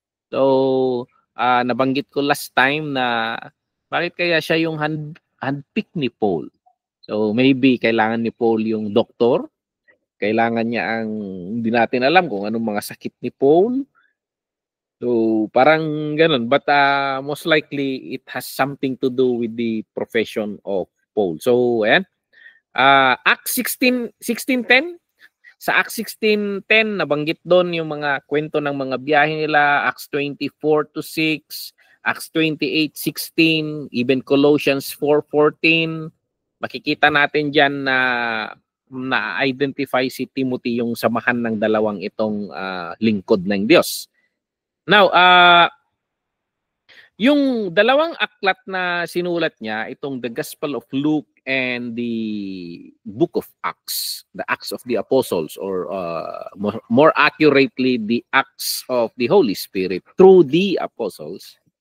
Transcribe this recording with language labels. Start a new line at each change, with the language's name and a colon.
Filipino: So, nabanggit ko last time na bakit kaya siya yung handpick ni Paul. So, maybe kailangan ni Paul yung doktor. Kailangan niya hindi natin alam kung anong mga sakit ni Paul. So, parang ganun.
English: But most likely, it has something to do with the profession of Paul.
Filipino: So, ayan. Acts 16:10. Sa Acts 16:10, nabanggit doon yung mga kwento ng mga biyahe nila.
English: Acts 24-6, Acts 28:16, even Colossians 4:14.
Filipino: Makikita natin dyan na na-identify si Timothy yung samahan ng dalawang itong lingkod ng Diyos.
English: Now,
Filipino: yung dalawang aklat na sinulat niya, itong
English: The Gospel of Luke and the Book of Acts, the Acts of the Apostles, or more accurately, the Acts of the Holy Spirit through the Apostles,